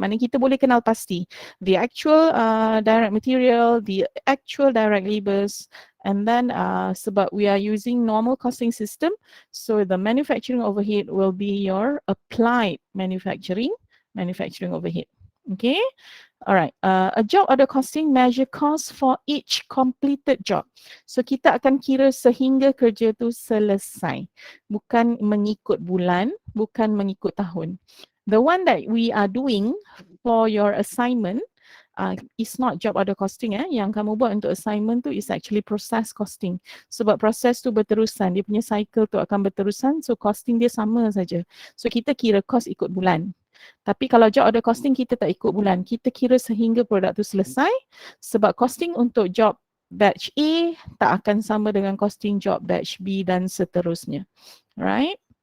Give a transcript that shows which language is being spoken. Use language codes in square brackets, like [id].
[ms] Maknanya kita boleh kenal pasti [en] the actual direct material, the actual direct labors, and then sebab we are using normal costing system, so the manufacturing overhead will be your applied manufacturing overhead. Okay. Alright, a job order costing measure cost for each completed job. [ms] So kita akan kira sehingga kerja tu selesai. Bukan mengikut bulan, bukan mengikut tahun. [en] The one that we are doing for your assignment is not job order costing. [ms] Yang kamu buat untuk assignment tu [en] is actually process costing. [ms] Sebab proses tu berterusan, dia punya cycle tu akan berterusan, so costing dia sama saja. So kita kira cost ikut bulan. Tapi kalau job order costing kita tak ikut bulan, kita kira sehingga produk tu selesai, sebab costing untuk job batch A tak akan sama dengan costing job batch B dan seterusnya. Right?